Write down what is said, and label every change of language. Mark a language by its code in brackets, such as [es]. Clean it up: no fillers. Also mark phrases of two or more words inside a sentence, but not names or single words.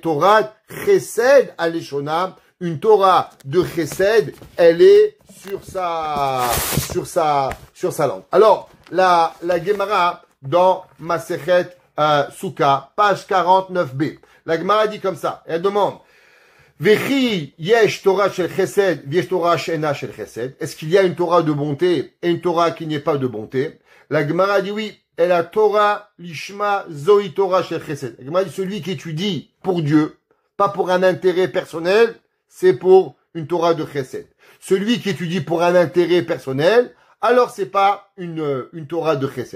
[he] תורת חסד על לשונה, [fr] une Torah de Chesed, elle est sur sa langue. Alors, la Gemara, dans Masechet Souka, page 49b, la Gemara dit comme ça, elle demande, [he] וכי יש תורה של חסד, יש תורה שאינה של חסד. [fr] Est-ce qu'il y a une Torah de bonté et une Torah qui n'est pas de bonté? La Gemara dit oui. Et la [he] תורה לשמה זוהי תורה של חסד. [fr] La Gemara dit celui qui étudie pour Dieu, pas pour un intérêt personnel, c'est pour une Torah de Chesed. Celui qui étudie pour un intérêt personnel, alors c'est pas une Torah de Chesed.